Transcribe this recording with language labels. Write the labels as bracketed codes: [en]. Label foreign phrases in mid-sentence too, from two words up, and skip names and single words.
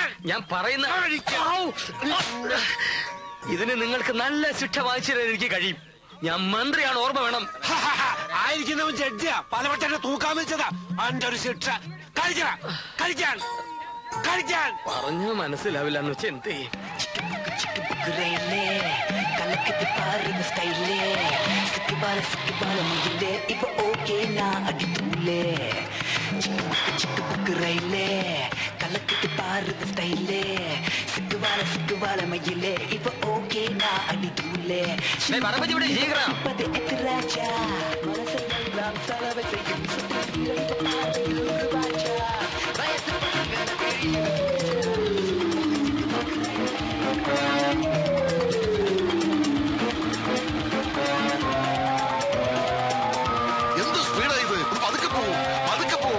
[ml] ഞാൻ പറയുന്ന ഇതിന് നിങ്ങൾക്ക് നല്ല ശിക്ഷ വാങ്ങിച്ചു തരാൻ എനിക്ക് കഴിയും. ഞാൻ മന്ത്രിയാണ്, ഓർമ്മ വേണം. ആയിരിക്കുന്നവൻ ജഡ്ജിയാ, പലവട്ടെ തൂക്കാൻ വെച്ചതാ. അന്റെ ഒരു ശിക്ഷ. കഴിക്കാൻ കഴിക്കാൻ കഴിക്കാൻ പറഞ്ഞു മനസ്സിലാവില്ല എന്ന് വെച്ചാൽ എന്ത് ചെയ്യും? [ta] கலக்கிட்டு பாருது ஸ்டைலே, சிக்குவால மயிலே, இப்ப ஓகே நான் அடி தூளே. ராஜா மனசெல்லாம் செலவை செய்யும் [ml] എന്ത് സ്പീഡാ ഇത്? പതുക്കെ പോവും, പതുക്കെ പോവും.